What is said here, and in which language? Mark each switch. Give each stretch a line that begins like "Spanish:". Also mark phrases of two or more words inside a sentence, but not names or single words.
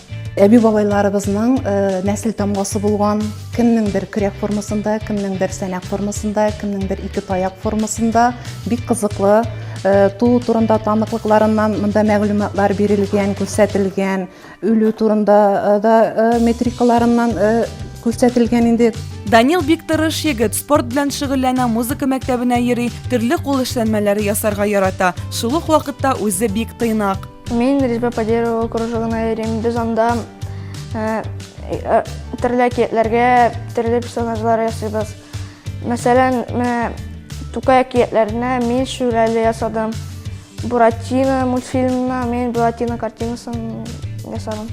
Tatar: Әби-бабайларыбызның нәсел тамгасы булган, кемнеңдер көрәк формасында, кемнеңдер сәнәк формасында, кемнеңдер ике таяк формасында бик кызыклы туу турында таныклыкларыннан монда мәгълүматлар бирелгән, күрсәтелгән, үлү турында да метрикаларыннан күрсәтелгән инде. Данил бик тырыш егет, спорт белән шөгыльләнә, музыка мәктәбенә йөри, төрле кул эшләнмәләре ясарга ярата. Шул ук вакытта үзе бик тыйнак. Мин
Russian: резьба по дереву
Tatar: кружогына йөрим. Без анда төрле әкиятләргә, төрле персонажлар ясыйбыз. Мәсәлән, Тукай әкиятләренә мин шүрәле ясадым. Буратино мультфильмына мин Буратино картинасын ясадым.